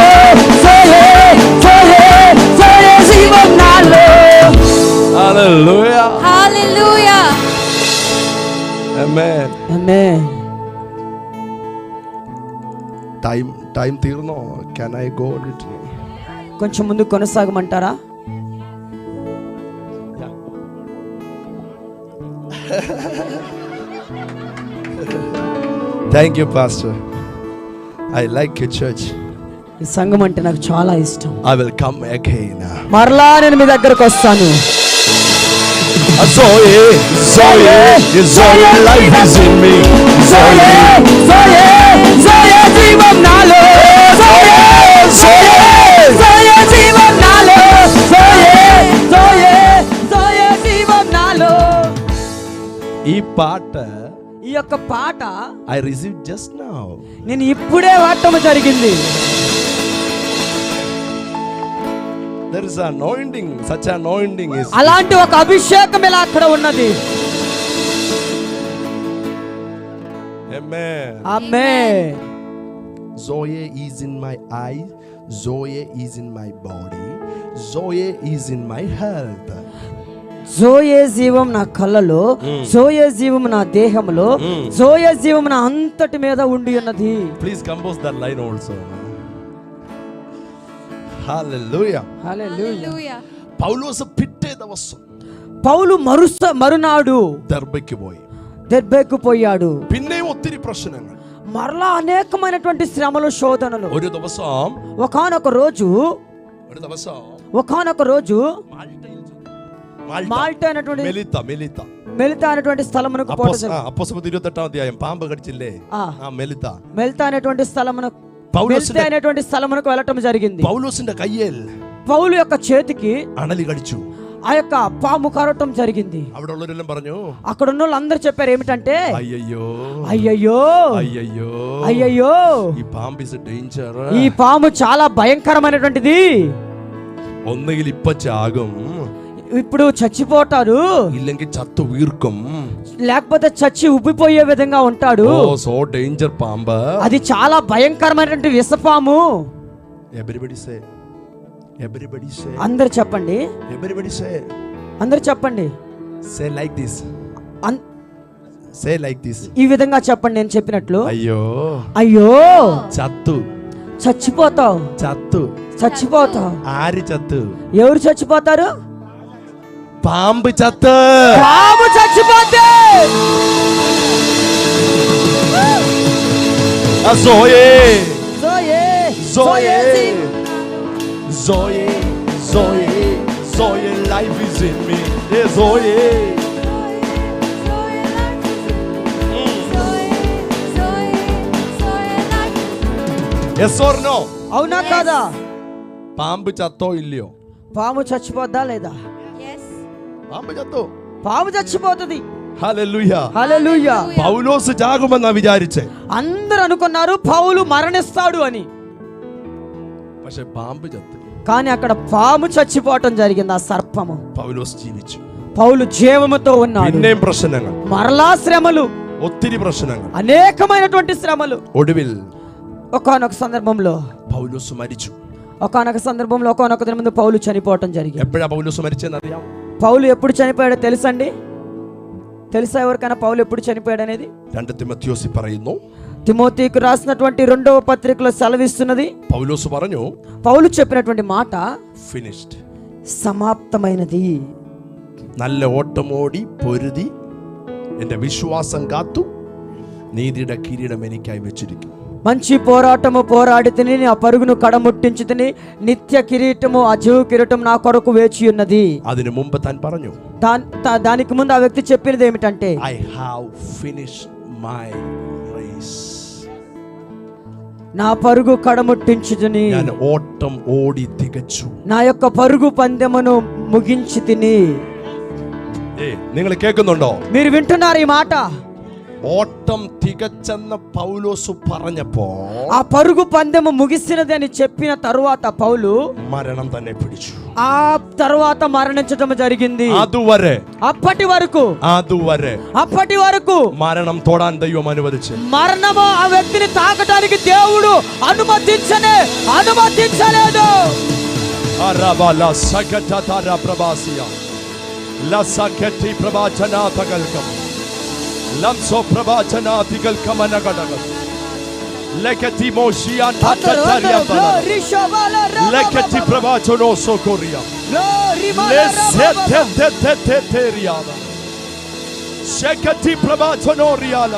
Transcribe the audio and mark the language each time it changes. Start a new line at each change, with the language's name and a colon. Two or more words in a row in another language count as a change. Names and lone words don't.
Telugu: Zoe, జీవం నాలో. Hallelujah. Hallelujah. Amen. Amen. Time తీర్నో.
English: Can I go little?
Telugu: కొంచెం ముందు కొనసాగమంటారా?
English: Thank you, Pastor. I like your church.
Telugu: ఈ సంఘం అంటే నాకు చాలా ఇష్టం.
English: I will come again.
Telugu: మరలా నేను మీ దగ్గరకు వస్తాను.
English: Zoe, life is in me. Zoe,
Telugu: జీవం నాలో. Zoe, జీవం నాలో. Zoe, జీవం నాలో. ఈ పాట, ఈ యొక్క పాట
English: I received just now.
Telugu: నేను ఇప్పుడే వాడటం జరిగింది.
English: There is an anointing, such an anointing is.
Telugu: అలాంటి ఒక అభిషేకం ఇలా అక్కడ ఉన్నది.
English: Amen.
Telugu: ఆమేన్.
English: Zoe is in my eye, Zoe is in my body, Zoe is in my health.
Telugu: జోయే జీవం నా కళ్ళలో, జోయే జీవం నా దేహంలో, జోయే జీవం నా అంతటి మీద ఉండి ఉన్నది.
English: Please compose that line also. Hallelujah. Hallelujah.
Malayalam: പൗലോസ് പിറ്റേ ദിവസം
Telugu: పౌలు మరునాడు
Malayalam: ദെർബെക്ക്
Telugu: పోయాడు.
Malayalam: പിന്നെയും ഒത്തിരി പ്രശ്നങ്ങൾ,
Telugu: మరలా అనేకమైనటువంటి శ్రమలు, శోధనలు.
Malayalam: ഒരു ദിവസം
Telugu: ఒకానొక రోజు మాల్టా అనేటువంటి మెలితా అనేటువంటి స్థలమునకు పోవడం.
Malayalam: അപ്പോസ്തലർ 28ാം അധ്യായം പാമ്പ് കടിച്ചില്ലേ,
Telugu: మెలితా అనేటువంటి స్థలమునకు వెళ్ళటం జరిగింది.
Malayalam: పౌలోസിന്റെ കയ്യിൽ
Telugu: పౌలు యొక్క చేతికి
Malayalam: അണലി കടിച്ചു,
Telugu: ఆ యొక్క పాము కరవటం జరిగింది.
Malayalam: അവിടെ ഉള്ളവരെല്ലാം പറഞ്ഞു,
Telugu: అక్కడ ఉన్న వాళ్ళందరూ చెప్పారు ఏమిటంటే, అయ్యయ్యో అయ్యయ్యో అయ్యయ్యో అయ్యయ్యో,
Malayalam: ఈ പാമ്പ്
English: is danger,
Telugu: ఈ పాము చాలా భయంకరమైనటువంటిది.
Malayalam: ഒന്നുകിൽ ഇപ്പ ചാകും,
Telugu: ఇప్పుడు చచ్చిపోతారు,
Malayalam: ഇല്ലെങ്കിൽ ചത്തു വീർക്കും,
Telugu: లేకపోతే చచ్చి ఉబ్బిపోయే విధంగా ఉంటాడు.
English: so danger పాമ്പ്,
Telugu: అది చాలా భయంకరమైనటువంటి విషపాము.
English: Everybody say.
Telugu: అందరూ చెప్పండి.
English: Everybody say.
Telugu: అందరూ చెప్పండి.
English: Say like this. Say like this.
Telugu: ఈ విధంగా చెప్పండి నేను చెప్పినట్లు. అయ్యో అయ్యో, చచ్చిపోతావు.
Malayalam: ആരു ചത്തു.
Telugu: ఎవరు చచ్చిపోతారు? పాము చచ్చిపోతే.
English: Zoe, life is in me. Hey, Zoe. Yes or no?
Telugu: అవునా కాదా?
Malayalam: പാമ്പ് ചത്തോ ഇല്ലയോ?
Telugu: పాము చచ్చిపోద్దా లేదా? పాము చచ్చిపోతుంది. హల్లెలూయా. హల్లెలూయా.
Malayalam: പൗലോസ് ചാകുമെന്ന് വിചാരിച്ചു
Telugu: అందరూ అనుకున్నారు పౌలు మరణిస్తాడు అని.
Malayalam: പക്ഷേ പാമ്പ് ചത്തു.
Telugu: కానీ అక్కడ పాము చచ్చిపోవటం జరిగింది. ఆ సర్పము.
Malayalam: പൗലോസ് ജീവിച്ചു.
Telugu: పౌలు జీవముతో ఉన్నాడు.
Malayalam: പിന്നെയും പ്രശ്നങ്ങൾ,
Telugu: మరలా శ్రమలు,
Malayalam: ഒത്തിരി പ്രശ്നങ്ങൾ,
Telugu: అనేకమైనటువంటి శ్రమలు.
Malayalam: ഒടുവിൽ
Telugu: ఒకానొక సందర్భంలో
Malayalam: പൗലോസ് മരിച്ചു.
Telugu: ఒకానొక దినం ముందు పౌలు చనిపోవటం జరిగింది.
Malayalam: എപ്പോഴാ പൗലോസ് മരിച്ചെന്ന് അറിയാം?
Telugu: పౌలు ఎప్పుడు చనిపోయాడో తెలుసండి? తెలుసా ఎవరికైనా పౌలు ఎప్పుడు చనిపోయాడు అనేది?
Malayalam: 2 തിമോഥെയോസിൽ പറയുന്നു,
Telugu: తిమోతికి రాసినటువంటి 2వ పత్రికలో సెలవిస్తున్నది.
Malayalam: పౌలోస్ പറഞ്ഞു,
Telugu: పౌలు చెప్పినటువంటి మాట ఫినిష్డ్, సమాప్తమైనది.
Malayalam: നല്ല ഓട്ടമോടി പൊരുതി എൻ്റെ വിശ്വാസം കാത്തു, നീതിയുടെ കിരീടം എനിക്കായി വെച്ചിരിക്കുന്നു.
Telugu: మంచి పోరాటము పోరాడి తిని ఆ పరుగును కడముట్టించి తిని నిత్య కిరీటము, ఆ జీవ కిరీటం నా కొరకు వేచి ఉన్నది.
Malayalam: അതിനു മുമ്പ് താൻ പറഞ്ഞു,
Telugu: దానికి ముందు ఆ వ్యక్తి చెప్పినది ఏమిటంటే,
English: I have finished my race.
Telugu: నా పరుగు కడముట్టించుని,
Malayalam: ഞാൻ ഓട്ടം ഓടി തികച്ചു.
Telugu: నా యొక్క పరుగు పందెమును ముగించి తిని.
Malayalam: നിങ്ങൾ കേൾക്കുന്നുണ്ടോ?
Telugu: మీరు వింటున్నారు ఈ మాట?
Malayalam: ഓട്ടം തികച്ചെന്ന് പൗലോസ് പറഞ്ഞപ്പോ,
Telugu: ఆ పరుగు పందెము ముగిసినది అని చెప్పిన తరువాత పౌలు
Malayalam: മരണം തന്നെ പിടിച്ചു.
Telugu: ఆ తరువాత మరణించడం జరిగింది.
Malayalam: അതുവരെ
Telugu: అప్పటి వరకు
Malayalam: മരണം തൊടാൻ ദൈവം അനുവദിച്ചു.
Telugu: మరణము ఆ వ్యక్తిని తాకడానికి దేవుడు అనుమతించలేదు. అరబలా సకటతర ప్రభాసియా లసకటి ప్రభాచనాతగల్కం లంసో ప్రభాచనాతిగల్కమనగడగ లకటి మోషియా తతరియా లకటి ప్రభాచనో సోకోరియా లెసెతెతెతెతెరియా శకటి ప్రభాచనోరియాలబ.